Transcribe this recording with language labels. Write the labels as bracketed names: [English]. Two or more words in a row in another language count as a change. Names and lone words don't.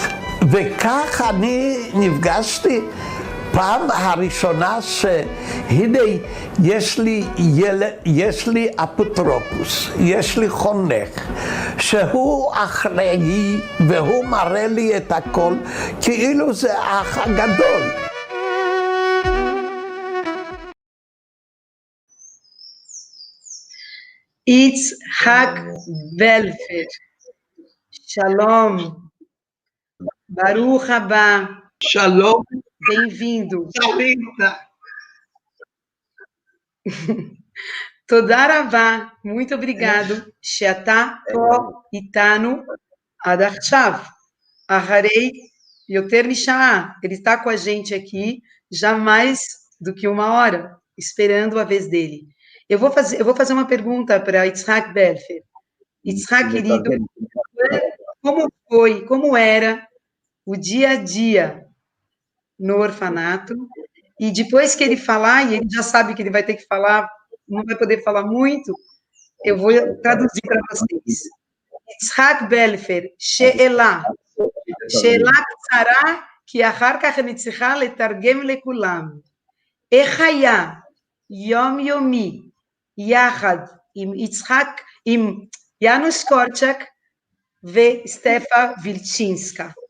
[Hebrew] וכך אני נפגשתי פעם הראשונה שהנה יש לי אפוטרופוס, יש לי חונך, שהוא אחראי והוא מראה לי את הכל כאילו זה האח הגדול. יצחק בלפר, שלום, ברוך הבא. שלום. [Portuguese] Bem-vindo. Sarita. [Hebrew] תודה רבה, [Portuguese] muito obrigado [Hebrew] שאתה פה איתנו עד עכשיו, אחרי יותר משעה. [Portuguese] Ele está com a gente aqui já mais do que 1 hora, esperando a vez dele. Eu vou fazer uma pergunta para Yitzhak Belfer. Yitzhak, querido, como era o dia a dia no orfanato? E depois que ele falar, e ele já sabe que ele vai ter que falar, não vai poder falar muito, eu vou traduzir para vocês. [Hebrew] Yitzhak Belfer, שאלה קצרה, כי אחר כך אני צריכה לתרגם לכולם. איך היה יומיומי יחד עם יאנוש קורצ'אק וסטפה וילצ'ינסקה?